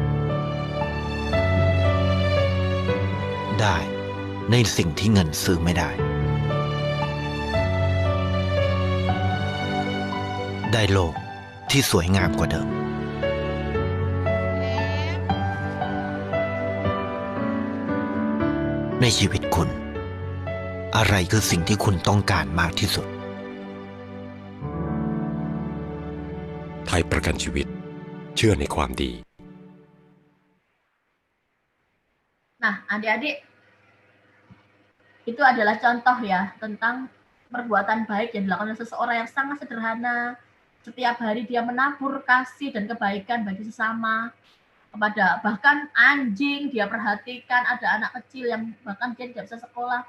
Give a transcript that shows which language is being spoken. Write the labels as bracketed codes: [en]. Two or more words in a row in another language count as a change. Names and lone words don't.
[th] ได้ในสิ่งที่เงินซื้อไม่ได้ได้โลกที่สวยงามกว่าเดิมในชีวิตคุณอะไรคือสิ่งที่คุณต้องการมากที่สุด ไทยประกันชีวิตเชื่อในความดี [id] Nah, adik-adik, itu adalah contoh ya tentang perbuatan baik yang dilakukan oleh seseorang yang sangat sederhana. Setiap hari dia menabur kasih dan kebaikan bagi sesama. Kepada bahkan anjing dia perhatikan, ada anak kecil yang bahkan dia tidak bisa sekolah.